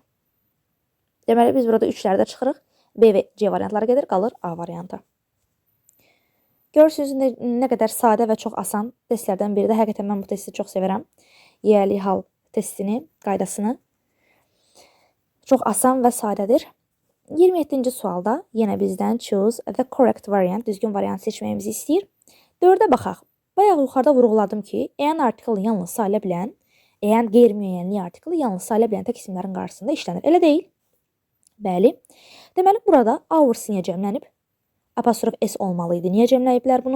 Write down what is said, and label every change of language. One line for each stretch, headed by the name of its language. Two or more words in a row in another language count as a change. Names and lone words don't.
Azerbaijani: Deməli biz burada 3-lərdə çıxırıq. B və C variantları gedir, qalır A variantı. Görürsünüz nə qədər sadə və çox asan testlərdən biri də. Həqiqətən mən bu testi çox sevirəm. Yiyəli hal testini, qaydasını. Çox asan və sadədir. 27-ci sualda yenə bizdən
English: choose the correct variant,
Azerbaijani: düzgün variant seçməyimizi istəyir. 4-ə baxaq. Bayaq yuxarıda vurğuladım ki, EN artiklı yalnız sayıla bilən, EN qeyri-müəyyənli artiklı yalnız sayıla bilən tək isimlərin qarşısında işlənir. Elə deyil? Bəli. Deməli burada hours niyə cəmlənib? Apostrof S olmalı idi. Niyə cəmləyiblər bunu?